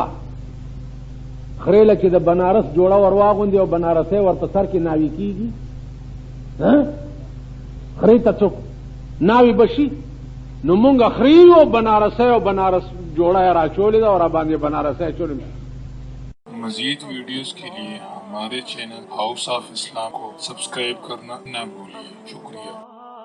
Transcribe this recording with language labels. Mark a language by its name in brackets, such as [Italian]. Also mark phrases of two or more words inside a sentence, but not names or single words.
[Pashto] خرې له چې د بنارس جوړه ور واغوندي او بنارسۍ ور په سر کې ناوي کېږي، خرې ته څوک ناوي بشي. نو مونږ خرې یو او بنارسۍ او بنارس جوړه یې راچولې ده او را باندې بنارسۍ اچولې. [Urdu] مزید ویڈیوز کے لیے ہمارے چینل ہاؤس آف اسلام کو سبسکرائب کرنا نہ بھولیے. شکریہ.